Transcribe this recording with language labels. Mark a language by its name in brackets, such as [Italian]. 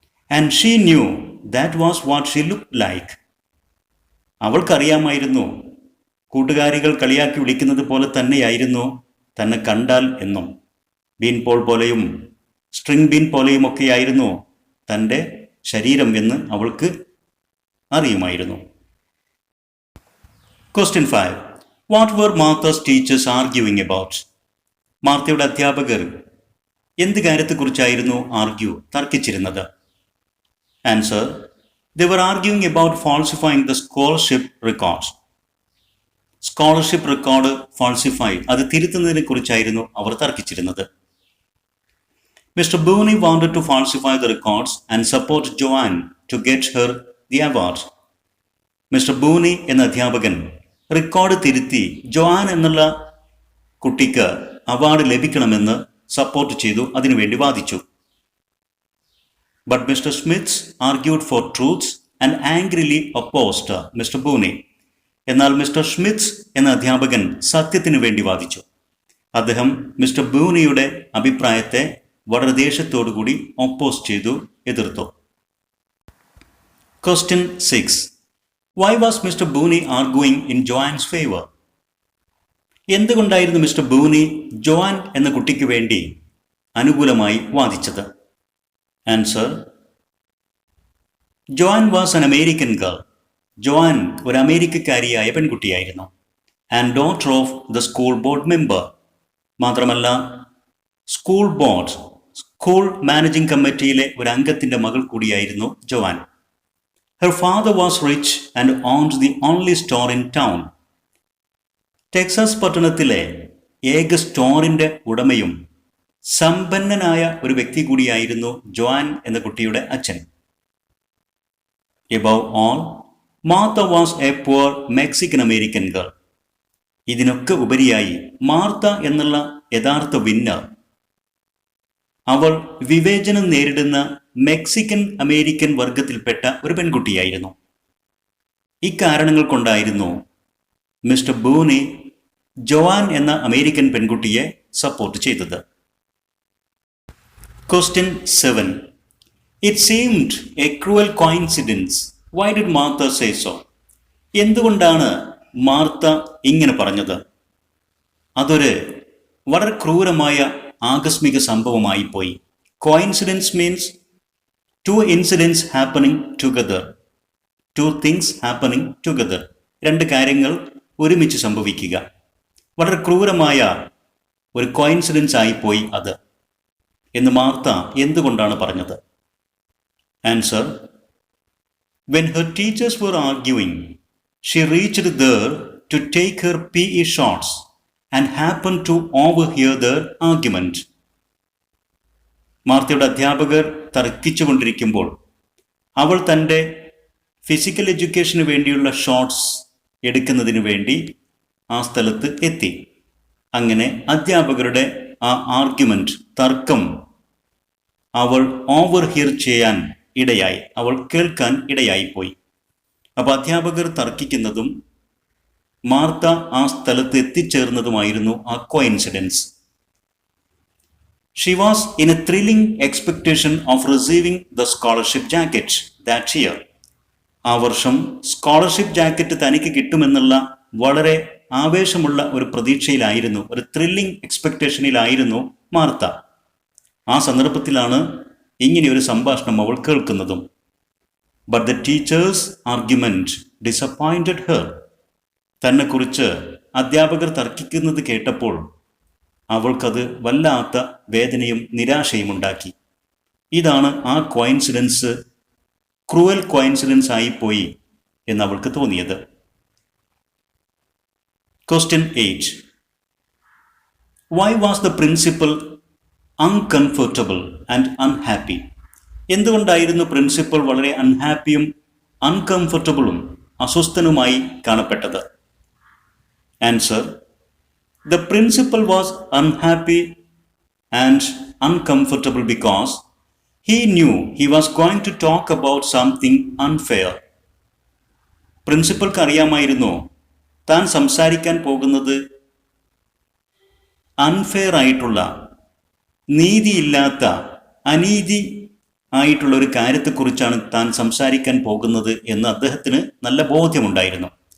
[English] And she knew that was what she looked like. [Malayalam] അവൾക്കറിയാമായിരുന്നു, കൂട്ടുകാരികൾ കളിയാക്കി വിളിക്കുന്നത് പോലെ തന്നെയായിരുന്നു തന്നെ കണ്ടാൽ എന്നും. ബീൻ പോൾ പോലെയും സ്ട്രിങ് ബീൻ പോലെയുമൊക്കെയായിരുന്നു തൻ്റെ ശരീരം എന്ന് അവൾക്ക് അറിയുമായിരുന്നു. [English] Question 5. What were Martha's teachers arguing about? [Malayalam] മാർത്തയുടെ അധ്യാപകർ എന്ത് കാര്യത്തെക്കുറിച്ചായിരുന്നു തർക്കിച്ചിരുന്നത്? [English] Answer: They were arguing about falsifying the scholarship records. [Malayalam] Scholarship record falsify, അത് തിരുത്തുന്നതിനെ കുറിച്ചായിരുന്നു അവർ തർക്കിച്ചിരുന്നത്. [English] Mr. Booney wanted to falsify the records and support Joanne to get her the award. [Malayalam] Mister ബൂനി എന്ന അധ്യാപകൻ record തിരുത്തി Joan എന്നുള്ള കുട്ടിക്ക് award ലഭിക്കണമെന്ന് support ചെയ്തു, അതിനുവേണ്ടി വാദിച്ചു. [English] But mister Smiths argued for truths and angrily opposed mister Boonie. [Malayalam] എന്നാൽ മിസ്റ്റർ സ്മിത്സ് എന്ന അധ്യാപകൻ സത്യത്തിനു വേണ്ടി വാദിച്ചു. അദ്ദേഹം മിസ്റ്റർ ബൂനിയുടെ അഭിപ്രായത്തെ വളരെ ദേഷ്യത്തോടുകൂടി ഒപ്പോസ് ചെയ്തു, എതിർത്തു. [English] Question 6. Why was Mr. Booney arguing in Joanne's favor? [Malayalam] എന്തുകൊണ്ടായിരുന്നു mister ബൂനി Joan എന്ന കുട്ടിക്ക് വേണ്ടി അനുകൂലമായി വാദിച്ചത്? [English] Answer: Joan was an American girl. [Malayalam] Joan ഒരു അമേരിക്കക്കാരിയായ പെൺകുട്ടിയായിരുന്നു. [English] And daughter of the school board member. [Malayalam] മാത്രമല്ല, സ്കൂൾ മാനേജിംഗ് കമ്മിറ്റിയിലെ ഒരു അംഗത്തിന്റെ മകൾ കൂടിയായിരുന്നു Joan. [English] Her father was rich and owned the only store in town. [Malayalam] Texas പട്ടണത്തിലെ ഏക സ്റ്റോറിന്റെ ഉടമയും സമ്പന്നനായ ഒരു വ്യക്തി കൂടിയായിരുന്നു ജോആൻ എന്ന കുട്ടിയുടെ അച്ഛൻ. [English] Above all, Martha was a poor Mexican American girl. [Malayalam] ഇതിനൊക്കെ ഉപരിയായി മാർത്ത എന്നുള്ള യഥാർത്ഥ വിന്നർ, അവൾ വിവേചനം നേരിടുന്ന മെക്സിക്കൻ അമേരിക്കൻ വർഗത്തിൽപ്പെട്ട ഒരു പെൺകുട്ടിയായിരുന്നു. ഇക്കാരണങ്ങൾ കൊണ്ടായിരുന്നു മിസ്റ്റർ ബൂനി ജോആൻ എന്ന അമേരിക്കൻ പെൺകുട്ടിയെ സപ്പോർട്ട് ചെയ്തത്. [English] Question 7. It seemed a cruel coincidence. Why did Martha say so? [Malayalam] എന്തുകൊണ്ടാണ് മാർത്ത ഇങ്ങനെ പറഞ്ഞത്? അതൊരു വളരെ ക്രൂരമായ ആകസ്മിക സംഭവമായി പോയി. [English] Coincidence means two incidents happening together. Two things happening together. [Malayalam] രണ്ട് കാര്യങ്ങൾ ഒരുമിച്ച് സംഭവിക്കുക. വളരെ ക്രൂരമായ ഒരു കോയിൻസിഡൻസ് ആയിപ്പോയി അത് എന്ന് മാർത്ത എന്തുകൊണ്ടാണ് പറഞ്ഞത്? [English] Answer: When her teachers were arguing, she reached there to take her PE shots and happened to overhear their argument. [Malayalam] മാർത്തയുടെ അധ്യാപകർ തർക്കിച്ചുകൊണ്ടിരിക്കുമ്പോൾ അവൾ തൻ്റെ ഫിസിക്കൽ എഡ്യൂക്കേഷന് വേണ്ടിയുള്ള ഷോട്ട്സ് എടുക്കുന്നതിന് വേണ്ടി ആ സ്ഥലത്ത് എത്തി. അങ്ങനെ അധ്യാപകരുടെ ആ ആർഗ്യുമെന്റ്, തർക്കം അവൾ ഓവർഹിയർ ചെയ്യാൻ ഇടയായി, അവൾ കേൾക്കാൻ ഇടയായിപ്പോയി. അപ്പോൾ അധ്യാപകർ തർക്കിക്കുന്നതും മാർത്ത ആ സ്ഥലത്ത് എത്തിച്ചേർന്നതുമായിരുന്നു ആ coincidence. [English] She was in a thrilling expectation of receiving the scholarship jacket that year. [Malayalam] ആ വർഷം സ്കോളർഷിപ്പ് ജാക്കറ്റ് തനിക്ക് കിട്ടുമെന്നുള്ള വളരെ ആവേശമുള്ള ഒരു പ്രതീക്ഷയിലായിരുന്നു, ഒരു ത്രില്ലിംഗ് എക്സ്പെക്ടേഷനിലായിരുന്നു മാർത്ത. ആ സന്ദർഭത്തിലാണ് ഇങ്ങനെയൊരു സംഭാഷണം അവൾ കേൾക്കുന്നതും. [English] But the teachers argument disappointed her. [Malayalam] തന്നെക്കുറിച്ച് അധ്യാപകർ തർക്കിക്കുന്നത് കേട്ടപ്പോൾ അവൾക്കത് വല്ലാത്ത വേദനയും നിരാശയും ഉണ്ടാക്കി. ഇതാണ് ആ കോയിൻസിഡൻസ്, ക്രൂവൽ കോയിൻസിഡൻസ് ആയിപ്പോയി എന്ന് അവൾക്ക് തോന്നിയത്. [English] Question 8. Why was the principal uncomfortable and unhappy? [Malayalam] എന്തുകൊണ്ടായിരുന്നു principal വളരെ അൺഹാപ്പിയും അൺകംഫർട്ടബിളും അസ്വസ്ഥനുമായി കാണപ്പെട്ടത്? [English] Answer: The principal was unhappy and uncomfortable because he knew he was going to talk about something unfair. [Malayalam] പ്രിൻസിപ്പൽക്ക് അറിയാമായിരുന്നു താൻ സംസാരിക്കാൻ പോകുന്നത് അൺഫെയർ ആയിട്ടുള്ള, നീതിയില്ലാത്ത, അനീതി ആയിട്ടുള്ള ഒരു കാര്യത്തെക്കുറിച്ചാണ് താൻ സംസാരിക്കാൻ പോകുന്നത് എന്ന് അദ്ദേഹത്തിന് നല്ല ബോധ്യമുണ്ടായിരുന്നു.